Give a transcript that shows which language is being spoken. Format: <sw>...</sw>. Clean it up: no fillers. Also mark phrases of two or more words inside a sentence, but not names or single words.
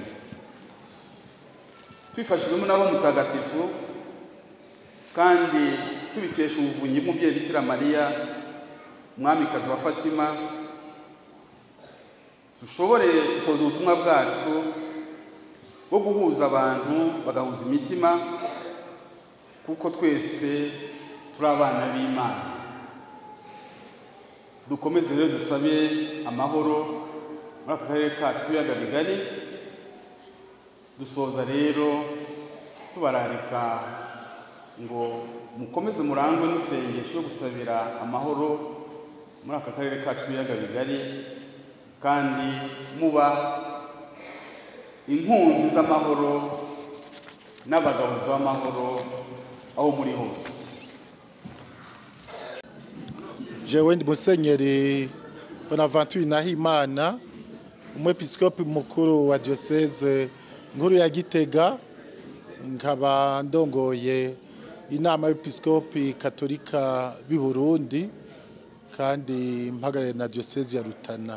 <rn>Twifashijwemo n'abo mutagatifu kandi tubikesha ubuvunyi bw'umubyeyi Bikira Mariya mwamikazi wa Fatima, dushobore gusoza ubutumwa bwacu bwo guhuza abantu bagahuza imitima, kuko twese turi abana b'Imana. Dukomeze rero dusabe amahoro muri aka karere kacu k'ibiyaga bigari. Dusoza rero tubararika ngo mukomeze murangwe n'isengesho yo gusabira amahoro muri aka karere kacu k'ibiyaga bigari, kandi muba inkunzi z'amahoro n'abagabuzi b'amahoro aho muri hose. Jewe ndi Musenyeri Bonaventure Nahimana, umwepiskopi mukuru wa diocese nkuru ya Gitega, nkaba ndongoye inama y'episkopi katolika b'i Burundi kandi mpagarariye na diocese ya Rutana.</rn>